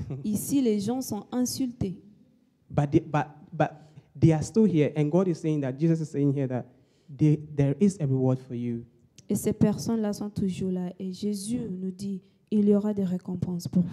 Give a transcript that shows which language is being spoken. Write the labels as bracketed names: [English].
[French] Ici, les gens sont insultés. [English] but they are still here. And God is saying that, Jesus is saying here that there is a reward for you. [French] Et ces personnes-là sont toujours là. Et Jésus nous dit, il y aura des récompenses pour vous.